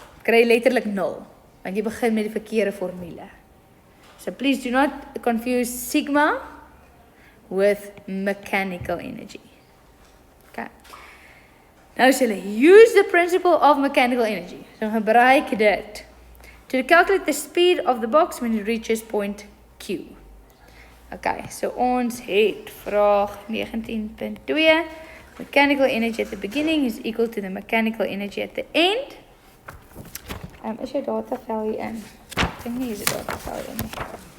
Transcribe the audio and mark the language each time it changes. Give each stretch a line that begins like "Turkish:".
Afrikaans: Kry letterlik 0, want jy begin met die verkeerde formule.
English: So please do not confuse sigma with mechanical energy. Okay. Nou sê hulle, use the principle of mechanical energy. So gebruik dit to calculate the speed of the box when it reaches point Q.
Afrikaans: Okay, so ons het vraag 19.2.
English: Mechanical energy at the beginning is equal to the mechanical energy at the end.
Afrikaans: Is jou datavel hier in? Ek dink nie is die datavel hier in nie.